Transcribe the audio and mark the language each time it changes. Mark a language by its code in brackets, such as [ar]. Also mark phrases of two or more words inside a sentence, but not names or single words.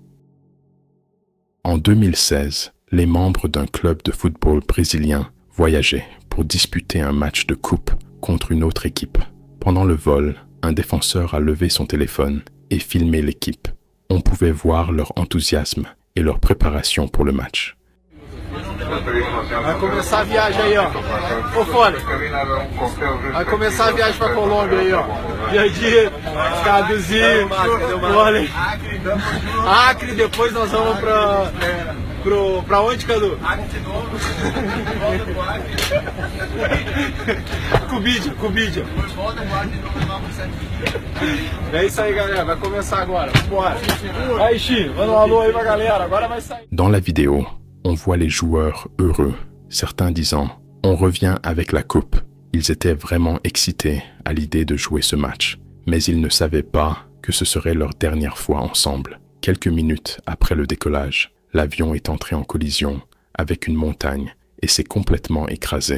[fr] En 2016, les membres d'un club de football brésilien voyageaient pour disputer un match de coupe contre une autre équipe. Pendant le vol, un défenseur a levé son téléphone et filmé l'équipe. On pouvait voir leur enthousiasme et leur préparation pour le match. [pt] Vai começar a viagem aí, ó. Ô, Fone. Vai começar a viagem pra Colômbia aí, ó. Jardim, Caduzinho, Fone. Acre, depois nós vamos pra onde, Cadu? Acre de novo. Cubídia. Depois volta pro Acre de novo, levar pro Santinho. É isso aí, galera. Vai começar agora. Bora. Aí, Xi, manda um alô aí pra galera. Agora vai sair. [fr] Dans la vidéo, on voit les joueurs heureux, certains disant « On revient avec la coupe ». Ils étaient vraiment excités à l'idée de jouer ce match, mais ils ne savaient pas que ce serait leur dernière fois ensemble. Quelques minutes après le décollage, l'avion est entré en collision avec une montagne et s'est complètement écrasé.